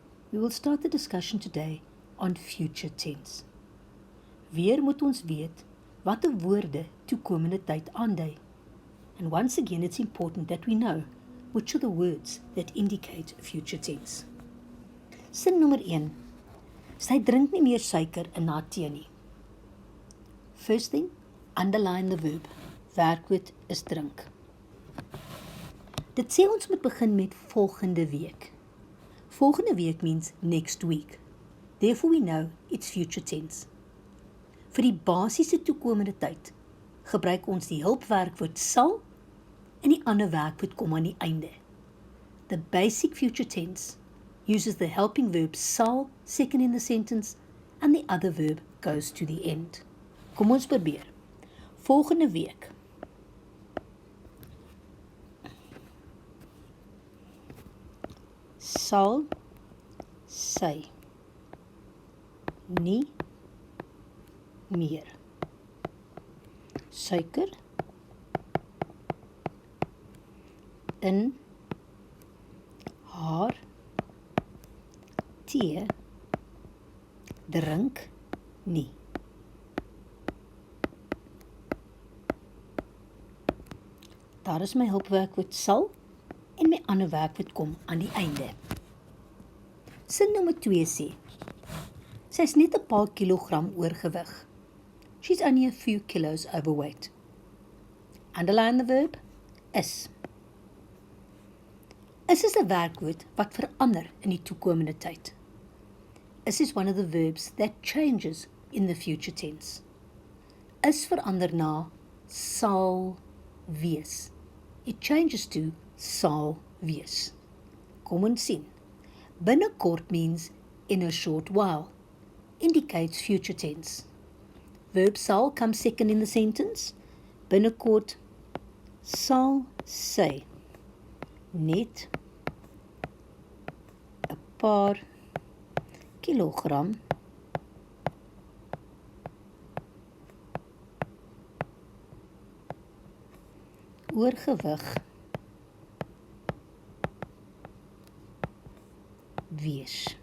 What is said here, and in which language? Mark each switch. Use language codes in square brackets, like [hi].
[en] We will start the discussion today on future tense. [af] Weer moet ons weet watter woorde toekomende tyd aandui. [en] And once again it's important that we know which are the words that indicate future tense. [af] Sin nommer 1. Sy drink nie meer suiker in haar tee nie. [en] First thing, underline the verb. [af] Werkwoord is drink. Dit sê ons moet begin met volgende week. [en] Volgende week means next week. Therefore we know it's future tense. [af] Vir die basiese toekomende tyd gebruik ons die hulpwerkwoord sal en die ander werkwoord kom aan die einde. [en] The basic future tense uses the helping verb sal second in the sentence and the other verb goes to the end. [af] Kom ons probeer. Volgende week. Sal sy nie meer suiker in haar tee drink nie. Daar is my hulpwerkwoord sal en my ander werkwoord kom aan die einde. Sin nommer 2 sê, sy is net 'n paar kilogram oorgewig. [en] She's only a few kilos overweight. Underline the verb is. [af] Is 'n werkwoord wat verander in die toekomende tyd. [en] Is one of the verbs that changes in the future tense. [af] Is verander na sal wees. [en] It changes to sal wees. [af] Kom ons sien. [en] Binnekort means in a short while. Indicates future tense. Verb sal comes second in the sentence. [af] Binnekort sal sy net 'n paar kilogram oorgewig wees.